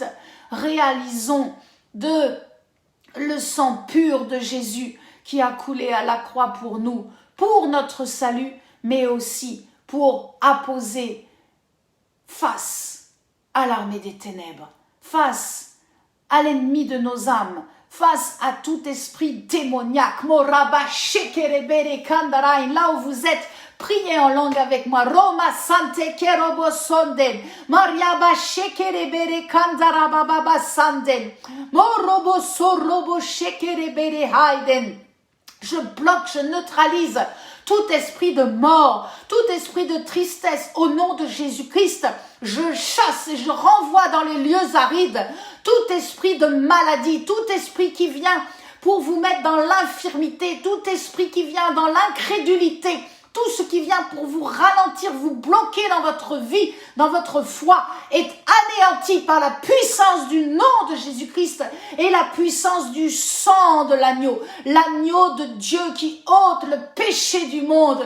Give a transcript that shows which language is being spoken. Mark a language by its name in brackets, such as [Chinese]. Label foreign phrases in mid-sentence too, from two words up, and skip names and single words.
[French] Réalisons le sang pur de Jésus qui a coulé à la croix pour nous, pour notre salut, mais aussi pour apposer face à l'armée des ténèbres, face à l'ennemi de nos âmes, face à tout esprit démoniaque. Là où vous êtes, priez en langue avec moi. Roma sante kerobo sonden. Mariaba shekerebere kandarababa sanden. Morobo sorobo shekerebere haiden. Je bloque, je neutralise tout esprit de mort, tout esprit de tristesse au nom de Jésus-Christ. Je chasse et je renvoie dans les lieux arides tout esprit de maladie, tout esprit qui vient pour vous mettre dans l'infirmité, tout esprit qui vient dans l'incrédulité, tout ce qui vient pour vous ralentir, vous bloquer dans votre vie, dans votre foi, est anéanti par la puissance du nom de Jésus-Christ et la puissance du sang de l'agneau de Dieu qui ôte le péché du monde.